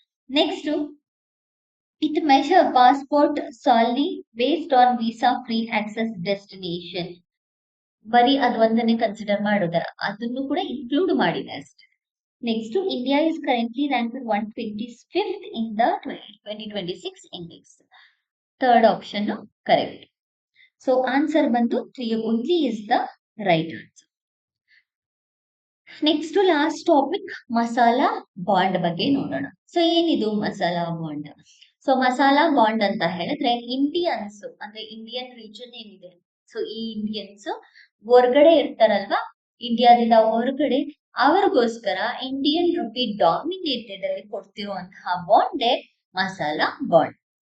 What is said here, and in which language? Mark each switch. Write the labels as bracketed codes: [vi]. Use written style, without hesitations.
[en] Next, it measure passport solely based on visa free access destination. [kn] ಬರೀ ಅದು ಒಂದನ್ನೇ consider ಮಾಡೋದರ, ಅದನ್ನು ಕೂಡ ಇನ್ಕ್ಲೂಡ್ ಮಾಡಿದೆ ಅಷ್ಟೇ. [en] Next, India is currently ranked 125th in the 2026 index. Third option correct. So answer ಬಂದು 3 only is the right answer. [kn] Next last topic masala bond ಬಗ್ಗೆ ನೋಡೋಣ. ಸೊ ಏನಿದು masala bond? So masala bond ಅಂತ ಹೇಳಿದ್ರೆ ಇಂಡಿಯನ್ಸ್ ಅಂದ್ರೆ ಇಂಡಿಯನ್ ರೀಜನ್ ಏನಿದೆ, ಸೊ ಈ Indians ಹೊರಗಡೆ ಇರ್ತಾರಲ್ವಾ, ಇಂಡಿಯಾದಿಂದ ಹೊರಗಡೆ, ಅವ್ರಿಗೋಸ್ಕರ ಇಂಡಿಯನ್ ರುಪಿ ಡಾಮಿನೇಟೆಡ್ ಅಲ್ಲಿ ಕೊಡ್ತಿರುವಂತಹ ಬಾಂಡೇ ಮಸಾಲಾ ಬಾಂಡ್.